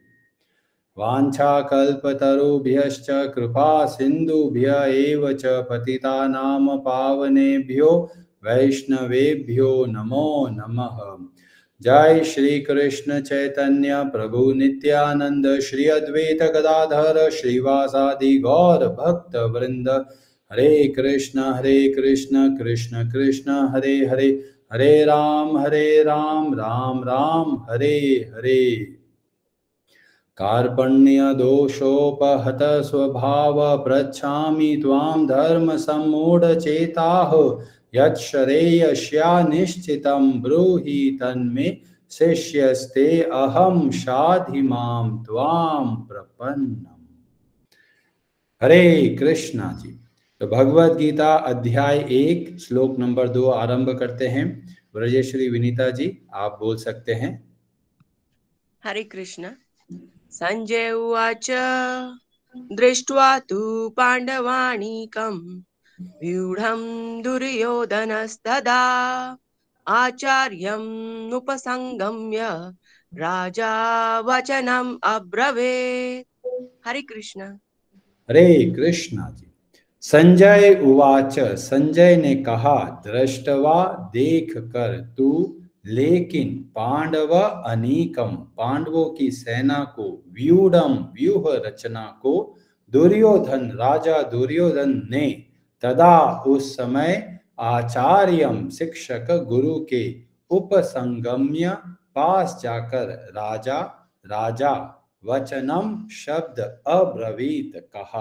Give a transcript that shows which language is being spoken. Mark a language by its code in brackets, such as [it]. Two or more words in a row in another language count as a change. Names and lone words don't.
[sa] वाञ्छाकल्पतरुभ्यश्च कृपा सिन्धुभ्य एव च पतितानां पावनेभ्यो वैष्णवेभ्यो नमो नमः। जय श्री कृष्ण चैतन्य प्रभु नित्यानंद श्री अद्वैत गदाधर श्रीवासादि गौर भक्त वृंद। हरे कृष्ण कृष्ण कृष्ण हरे हरे, हरे राम राम राम हरे हरे। कार्पण्य दोषोपहत स्वभाव पृच्छामि त्वां धर्म सम्मूढ़ चेताः। यच्छ्रेयस्या निश्चितं ब्रूहि तन्मे शिष्यस्ते अहं शाधि मां त्वां प्रपन्नम्। [hi] हरे कृष्णा जी। तो भगवद गीता अध्याय 1 श्लोक नंबर 2 आरंभ करते हैं। ब्रजेश्वरी विनीता जी, आप बोल सकते हैं। हरे कृष्ण। [sa] संजय उवाच दृष्ट्वा तु पाण्डवानीकं व्यूढं दुर्योधनस्तदा आचार्यं नुपसंगम्य राजा वचनम् अब्रवीत्। [hi] हरे कृष्ण। हरे कृष्णा जी। [sa] संजय उवाच, [hi] संजय ने कहा, दृष्टवा देख कर तू, लेकिन पांडव अनीकम पांडवों की सेना को, व्यूढ़म व्यूह रचना को, दुर्योधन राजा दुर्योधन ने, तदा उस समय, आचार्यम शिक्षक गुरु के, उपसंगम्य पास जाकर, राजा राजा वचनम शब्द अब्रवीत कहा।